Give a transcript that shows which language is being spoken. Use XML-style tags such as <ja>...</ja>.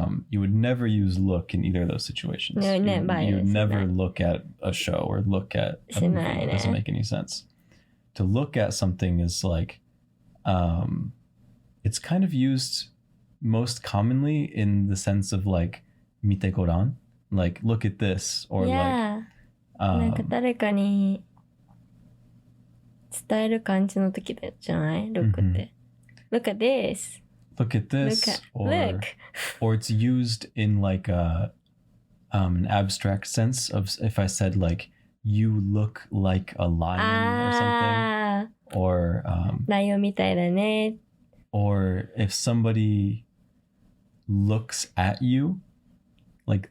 <en>You would never use look in either of those situations. You would never look at a show or look at a movie. It doesn't make any sense. To look at something is like, it's kind of used most commonly in the sense of like,</en> <ja>mite goran,</ja> <en>like look at this, or like,</en> <ja>なんか誰かに伝える感じの時じゃない？ロックって。</ja> <en>Look at this. Look at this. Look. Or it's used in like an abstract sense of if I said like, you look like a lion or something. Or</en> <ja>ライオンみたいだね。</ja> <en>or if somebody looks at you, like</en>